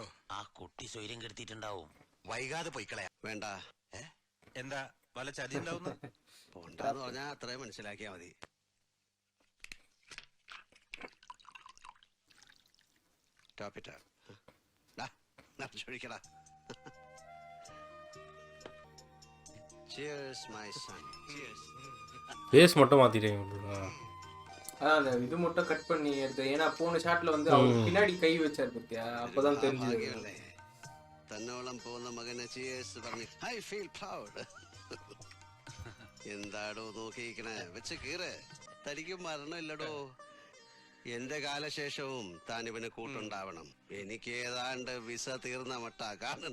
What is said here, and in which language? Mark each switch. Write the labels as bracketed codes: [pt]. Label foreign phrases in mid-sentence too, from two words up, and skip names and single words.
[ml] ആ കുട്ടി സ്വൈര്യം കെടുത്തിട്ടുണ്ടാവും. വൈകാതെ പോയിക്കളയാ. വേണ്ട. എന്താ വല്ല ചതി ഉണ്ടാവുന്ന? പോണ്ടെന്ന് പറഞ്ഞാ അത്രയും മനസ്സിലാക്കിയാ മതി. ടോപ്പിട്ടാ ചോദിക്കടാ. [en] Cheers, my son. Cheers. [ta] பேஸ் மட்டும் மாத்திட்டேங்க. அதான் இது மட்டும் கட் பண்ணி எடுத்து. ஏன்னா போன ஷாட்ல வந்து அவர் பின்னாடி கை வச்சார் பத்தியா, அப்பதான் தெரிஞ்சது. [ml] തന്നോളം പോകുന്ന മകനെ ചിയേഴ്സ് പറഞ്ഞു. [en] I feel proud. [ml] എന്താടോ നോക്കിയിരിക്കണേ? വെച്ച് കീറ്. തനിക്കും മരണമില്ലടോ. എന്റെ കാലശേഷവും താൻ ഇവന് കൂട്ടുണ്ടാവണം. എനിക്ക് ഏതാണ്ട് വിസ തീർന്ന മട്ട കാണണ.